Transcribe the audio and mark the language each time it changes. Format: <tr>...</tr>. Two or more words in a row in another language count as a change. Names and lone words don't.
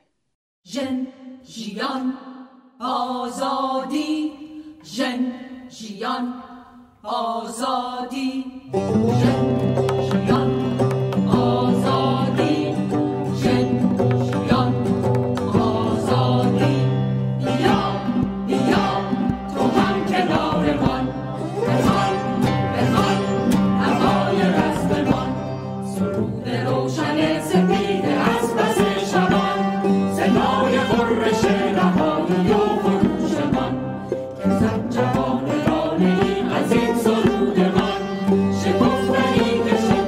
<ckb>ژن ژیان ئازادی، ژن ژیان ئازادی، ژن ژیان ئازادی، ژن ژیان ئازادی.</ckb> <fa>بیا بیا تو هم کنارمان، بخوان بخوان هوای رزممان، سرود روشن سپید از بس شبان، صدای غرش نهایی و خروشمان، که زن جوانان از این سرودمان شکفتنی که</fa>